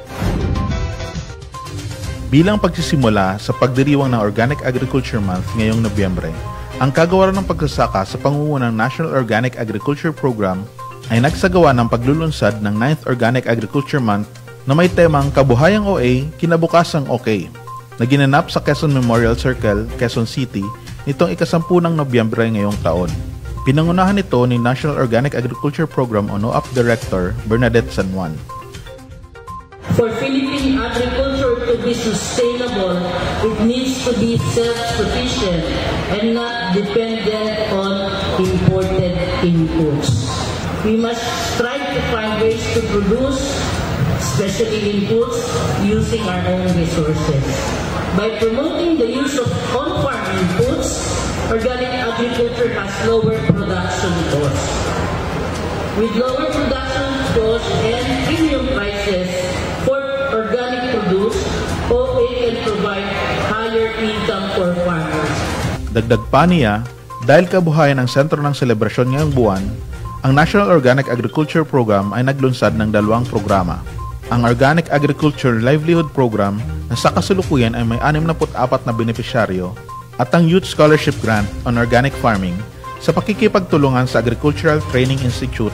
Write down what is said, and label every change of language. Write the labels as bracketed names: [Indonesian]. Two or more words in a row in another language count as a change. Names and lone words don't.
[Filipino] Bilang pagsisimula sa pagdiriwang ng Organic Agriculture Month ngayong Nobyembre, ang kagawaran ng pagsasaka sa pangunguna ng National Organic Agriculture Program ay nagsagawa ng paglulunsad ng 9th Organic Agriculture Month na may temang Kabuhayang OA, Kinabukasang OK, na ginanap sa Quezon Memorial Circle, Quezon City, nitong ika-10 ng Nobyembre ngayong taon. Pinangunahan ito ni National Organic Agriculture Program o NOAP Director Bernadette San Juan. [English] For Philippine agriculture to be sustainable, it needs to be self-sufficient and not dependent on imported inputs. We must strive to find ways to produce, especially inputs, using our own resources. By promoting the use of on-farm inputs, organic agriculture has lower production costs. With lower production costs and premium prices for organic produce, OA can provide higher income for farmers. [Filipino] Dagdag pa niya, dahil kabuhayan ang sentro ng selebrasyon ngayong buwan, ang National Organic Agriculture Program ay naglunsad ng 2 programa. Ang Organic Agriculture Livelihood Program na sa kasalukuyan ay may 64 na benepisyaryo at ang Youth Scholarship Grant on Organic Farming sa pakikipagtulungan sa Agricultural Training Institute.